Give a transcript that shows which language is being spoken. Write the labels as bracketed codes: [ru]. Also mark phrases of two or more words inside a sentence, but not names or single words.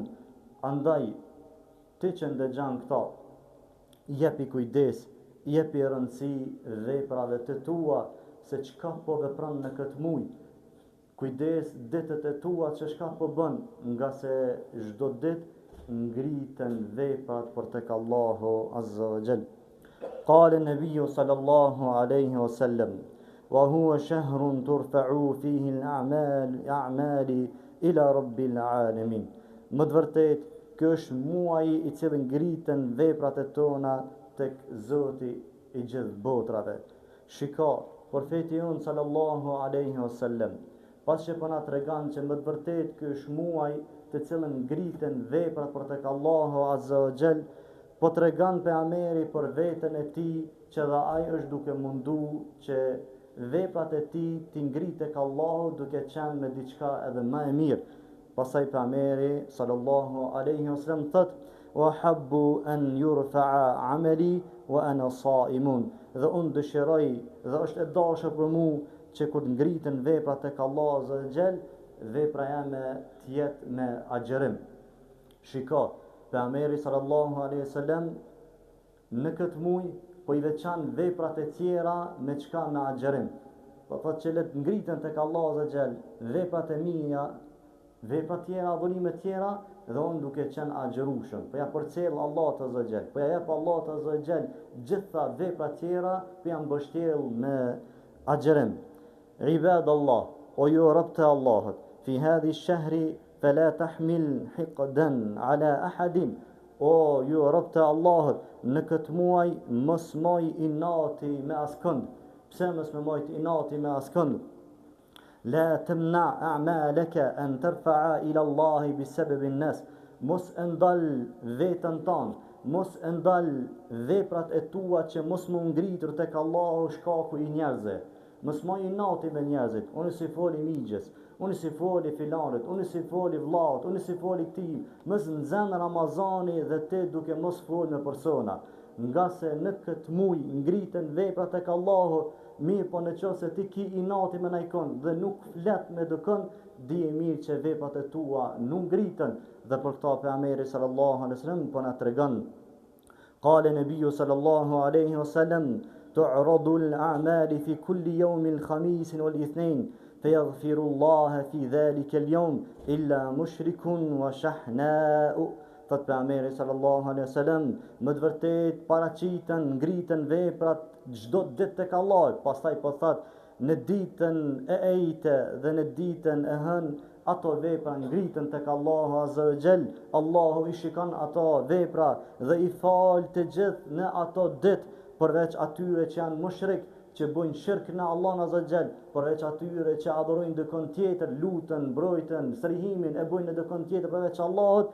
[sq] Andaj ti që ndëgjon këta, jepi kujdes, jepi rëndësi veprave të tua, se çka po vepron në këtë muaj. Kujdes ditët e tua që çka po bën, nga se çdo ditë ngritën veprat për tek Allahu [ar] عز وجل. قال النبي صلى الله عليه وسلم وهو شهر ترفع فيه الأعمال إلى رب العالمين." [sq] Më të vërtetë, ky është muaji i cili ngritën veprat e tona tek Zoti i gjithë botrave. Shiko, profeti jon [ar] صلى الله عليه وسلم, [sq] pas që po na tregon që më të vërtetë ky është muaj të cilën ngritën veprat për tek Allahu [ar] عز وجل, [sq] po tregon pejgamberi për veten e tij që dha ai është duke mundu që veprat e tij t'i ngritë tek Allahu duke qenë me diçka edhe më e mirë. Pastaj pejgamberi [ar] صلى الله عليه وسلم [sq] thot: [ar] "وأحب أن يرفع عملي وأنا صائم." [sq] Dhe unë dëshiroj dhe është e dashur për mua që kur ngritën veprat tek Allahu [ar] عز وجل, [sq] vepra jame tjetë me agjerim. Shiko, pejgamberi [ar] صلى الله عليه وسلم [sq] në këtë muaj po i veçan veprat e tjera me çka me agjerim. Po thotë që let ngritën tek Allahu [ar] عز وجل [sq] veprat e mia, veprat tjera, adhurime tjera, dhe unë duke qenë agjerueshëm. Po ja përcjell Allahu [ar] عز وجل, [sq] po ja jep Allahu [ar] عز وجل [sq] gjitha veprat tjera, po ja mbështjell me agjerim. Ibadallah, o ju rob të Allahut, [ar] في هذا الشهر فلا تحمل حقدا على أحد. [sq] O ju rob të Allahut, në këtë muaj mos moj inati me askënd. Pse mos më mojt inati me askënd? [ar] لا تمنع أعمالك أن ترفع إلى الله بسبب الناس. [sq] Mos ndal veten ton, mos ndal veprat e tua që mos më ngritur tek Allahu shkaku i njerëzve. Mos moj inati me njerëzit. Unë si foli migjes, unë si foli filanit, unë si foli vllaut, unë si foli ti. Mos nxen Ramazani dhe ti duke mos fol me persona. Nga se në këtë muaj ngritën veprat tek Allahu, mirë po në qoftë se ti ki inati me najkon dhe nuk flet me dikon, dije mirë që veprat e tua nuk ngritën. Dhe për këta pejgamberi [ar] صلى الله عليه وسلم [sq] po na tregon. [ar] قال النبي صلى الله عليه وسلم: تعرض الأعمال في كل يوم الخميس والاثنين فيغفر الله في ذلك اليوم إلا مشرك وشحناء. [sq] Thot pejgamberi [ar] صلى الله عليه وسلم, [sq] më të vërtet paraqiten, ngritën veprat çdo ditë tek Allah. Pastaj po thot, në ditën e ejte dhe në ditën e hën, ato vepra ngritën tek Allahu [ar] عز وجل. [sq] Allahu i shikon ato vepra dhe i fal të gjithë në ato ditë, përveç atyre që janë mushrik, që bojnë shirk në Allah [ar] عز وجل, [sq] përveç atyre që adhurojnë dikon tjetër, lutën, mbrojtën, strihimin e bojnë në dikon tjetër përveç Allahut.